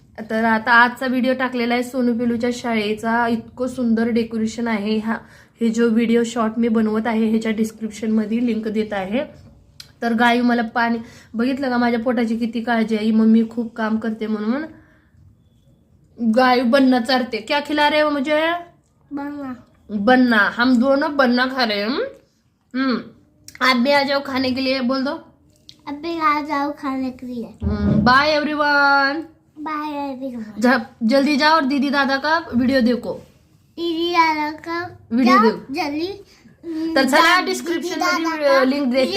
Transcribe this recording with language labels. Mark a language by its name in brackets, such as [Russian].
[Marathi] तर आता आजचा व्हिडिओ टाकलेला आहे सोनू पिलूच्या शाळेचा. इतकं सुंदर डेकोरेशन आहे. हे जो व्हिडिओ शॉर्ट मी बनवत आहे ह्याच्या डिस्क्रिप्शन मध्ये लिंक देत आहे. तर गायू मला पाणी, बघितलं का माझ्या पोटाची किती काळजी आहे. मम्मी खूप काम करते म्हणून गायू बन्ना चारते. [Hindi] क्या खिला रहे हो मुझे? बन्ना. हम दोनों बन्ना खा रहे हैं. आप भी आ जाओ खाने के लिए, बोल दो. अब भी आ जाओ खाने के लिए. [English] Bye everyone. Bye everyone. [Hindi] जल्दी जाओ और दीदी दादा का वीडियो देखो. दीदी दादा का वीडियो जाओ देखो जल्दी. [Marathi] तर चला डिस्क्रिप्शन मध्ये लिंक देते.